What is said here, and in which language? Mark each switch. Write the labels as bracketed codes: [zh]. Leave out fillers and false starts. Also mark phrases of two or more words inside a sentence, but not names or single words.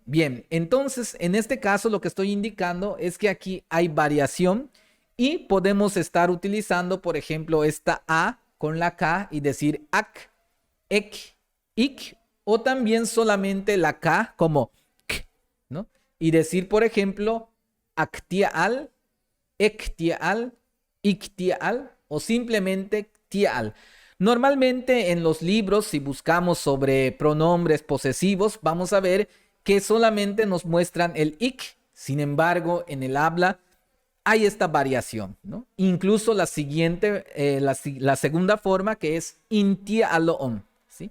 [es] Bien, entonces en este caso lo que estoy indicando es que aquí hay variación y podemos estar utilizando, por ejemplo, esta A con la K y decir ac, ek, ik, o también solamente la K como k, ¿no? Y decir, por ejemplo, [yua] actial, ectial, ictial o simplemente tial. [es] Normalmente en los libros, si buscamos sobre pronombres posesivos, vamos a ver que solamente nos muestran el ic. Sin embargo, en el habla hay esta variación, ¿no? Incluso la siguiente, la segunda forma, que es intialoon, ¿sí?